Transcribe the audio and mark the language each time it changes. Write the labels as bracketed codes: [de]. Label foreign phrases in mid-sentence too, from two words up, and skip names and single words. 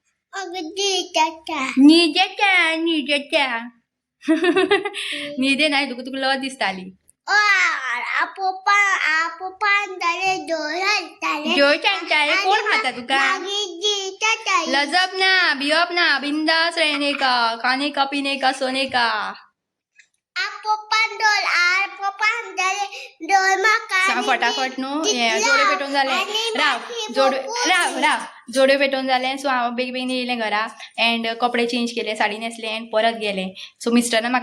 [kok] न्हिदेच्या न्हिदे नाही तुका लज दिसताली जोय सांगताले कोण खाता तुका लजप ना भिवप ना [hi] बिंदास रहने का खाने का पीने का सोने का [kok] सांग फटाफट न्हू हें जोडे पेटोवन जालें राव जोडे पेटोवन जालें सो हांव बेगीन येयलें घरा एंड कपडे चेंज केले साडी न्हेसलें एंड परत गेलें सो मिस्टरान म्हाका